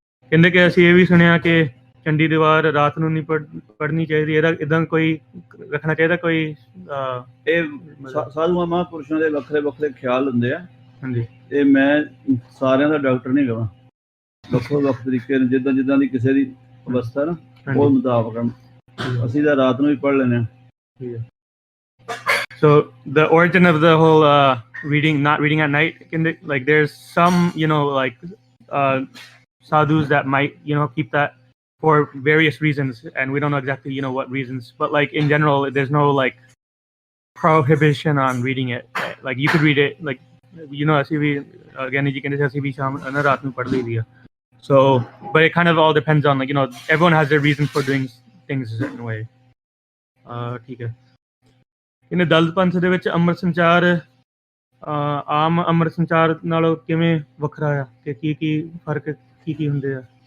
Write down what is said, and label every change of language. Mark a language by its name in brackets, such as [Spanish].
[Punjabi] ਕਹਿੰਦੇ ਕਿ ਅਸੀਂ ਇਹ ਵੀ ਸੁਣਿਆ ਕਿ ਚੰਡੀ ਦੀਵਾਰ ਰਾਤ ਨੂੰ ਨਹੀਂ ਪੜ੍ਹਨੀ ਚਾਹੀਦੀ, ਇਹਦਾ ਇੱਦਾਂ ਕੋਈ ਰੱਖਣਾ ਚਾਹੀਦਾ ਕੋਈ? ਇਹ ਸਾਧੂਆਂ ਮਹਾਂਪੁਰਸ਼ਾਂ ਦੇ ਵੱਖਰੇ ਵੱਖਰੇ ਖਿਆਲ ਹੁੰਦੇ ਆ। ਹਾਂਜੀ, ਇਹ ਮੈਂ ਸਾਰਿਆਂ ਦਾ ਡਾਕਟਰ ਨਹੀਂ ਕਹਾਂ। ਵੱਖੋ ਵੱਖ ਤਰੀਕੇ ਨਾਲ ਜਿੱਦਾਂ ਦੀ ਕਿਸੇ ਦੀ ਅਵਸਥਾ ਨਾ, ਉਹ ਮੁਤਾਬਕ ਅਸੀਂ ਤਾਂ ਰਾਤ ਨੂੰ ਵੀ ਪੜ੍ਹ ਲੈਂਦੇ ਹਾਂ। [English] So the origin of the whole not reading at night, like there's some like sadhus that might keep that for various reasons, and we don't know exactly what reasons, but like in general there's no like prohibition on reading it. like you could read it like [Punjabi] ਅਸੀਂ ਵੀ ਗਿਆਨੀ ਜੀ ਕਹਿੰਦੇ ਸੀ ਅਸੀਂ ਵੀ ਸ਼ਾਮ ਰਾਤ ਨੂੰ ਪੜ੍ਹ ਲਈਦੀ ਆ [English] so but it kind of all depends on like everyone has their reason for doing things a certain way [Punjabi] ਠੀਕ ਹੈ ਇਹਨੇ ਦਲਿਤ ਪੰਥ ਦੇ ਵਿੱਚ ਅੰਮ੍ਰਿਤ ਸੰਚਾਰ ਆਮ ਅੰਮ੍ਰਿਤ ਸੰਚਾਰ ਨਾਲੋਂ ਕਿਵੇਂ ਵੱਖਰਾ ਆ ਕਿ ਕੀ ਫਰਕ ਕੀ ਹੁੰਦੇ ਆ